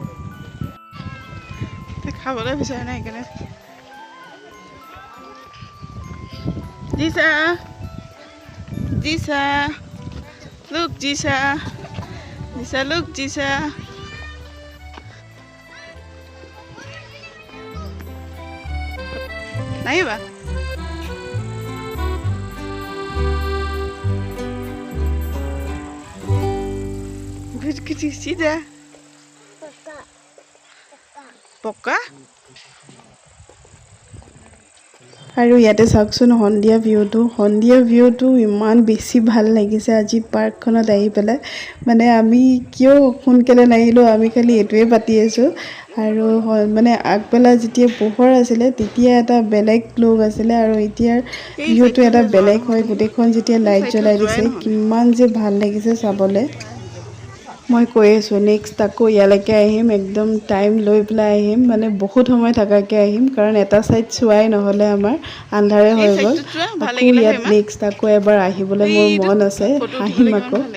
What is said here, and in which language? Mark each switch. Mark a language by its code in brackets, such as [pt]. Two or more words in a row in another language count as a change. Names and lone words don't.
[as] খাবলৈ বিচাৰে নাই সেইকাৰণে Jisa. [en] Jisa. Look, Jisa. Jisa, look, Jisa. [hi] Nahi ba? [en] Good, good, Jisa. Poka. [as] আৰু ইয়াতে চাওকচোন সন্ধিয়া ভিউটো ইমান বেছি ভাল লাগিছে আজি পাৰ্কখনত আহি পেলাই মানে আমি কিয় সোনকালে নাহিলোঁ আমি খালি এইটোৱে পাতি আছোঁ আৰু মানে আগবেলা যেতিয়া পোহৰ আছিলে তেতিয়া এটা বেলেগ লুক আছিলে আৰু এতিয়াৰ ভিউটো এটা বেলেগ হয় গোটেইখন যেতিয়া লাইট জ্বলাই দিছে কিমান যে ভাল লাগিছে চাবলৈ মই কৈ আছোঁ নেক্সট আকৌ ইয়ালৈকে আহিম একদম টাইম লৈ পেলাই আহিম মানে বহুত সময় থকাকৈ আহিম কাৰণ এটা ছাইড চোৱাই নহ'লে আমাৰ আন্ধাৰে হৈ গ'ল আকৌ ইয়াত নেক্সট আকৌ এবাৰ আহিবলৈ মোৰ মন আছে আহিম আকৌ